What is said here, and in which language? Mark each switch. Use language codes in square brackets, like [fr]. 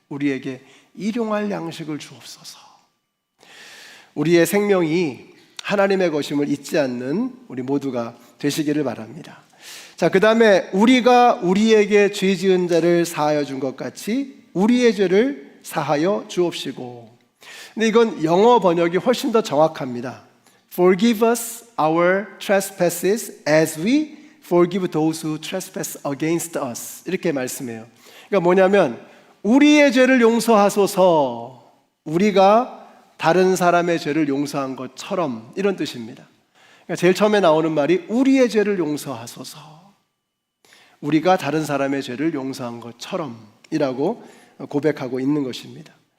[ko] 우리에게 일용할 양식을 주옵소서. 우리의 생명이 하나님의 것임을 잊지 않는 우리 모두가 되시기를 바랍니다. 자, 그 다음에 우리가 우리에게 죄 지은 자를 사하여 준 것 같이 우리의 죄를 사하여 주옵시고. 근데 이건 영어 번역이 훨씬 더 정확합니다. [en] Forgive us our trespasses as we forgive those who trespass against us. [ko] 이렇게 말씀해요. 그러니까 뭐냐면 우리의 죄를 용서하소서, 우리가 다른 사람의 죄를 용서한 것처럼, 이런 뜻입니다. 그러니까 제일 처음에 나오는 말이 우리의 죄를 용서하소서, 우리가 다른 사람의 죄를 용서한 것처럼 이라고 고백하고 있는 것입니다.